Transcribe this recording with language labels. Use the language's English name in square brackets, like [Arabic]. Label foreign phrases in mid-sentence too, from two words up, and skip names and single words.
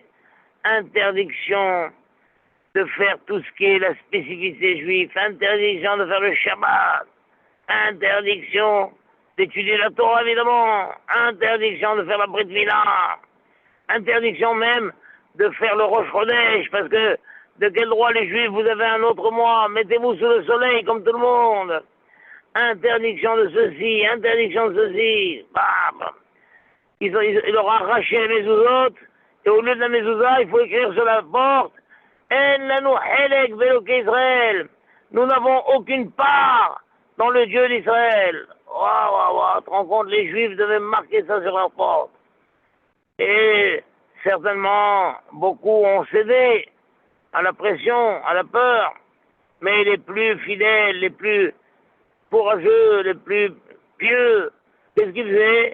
[French] Interdiction de faire tout ce qui est la spécificité juive, interdiction de faire le Shabbat, interdiction d'étudier la Torah, évidemment, interdiction de faire la [Hebrew] ברית מילה, [French] interdiction même de faire le [Hebrew] ראש חודש, [French] parce que de quel droit les Juifs, vous avez un autre mois, mettez-vous sous le soleil comme tout le monde. Interdiction de ceci, interdiction de ceci. Bam. Ils leur ont arraché la mezuzot, et au lieu de la mezouza, il faut écrire sur la porte, [Hebrew] אין לנו חלק באלוקי ישראל. [French] Nous n'avons aucune part dans le Dieu d'Israël. Tu te rends compte, les Juifs devaient marquer ça sur leur porte. Et certainement, beaucoup ont cédé à la pression, à la peur, mais les plus fidèles, les plus courageux, les plus pieux, qu'est-ce qu'ils faisaient?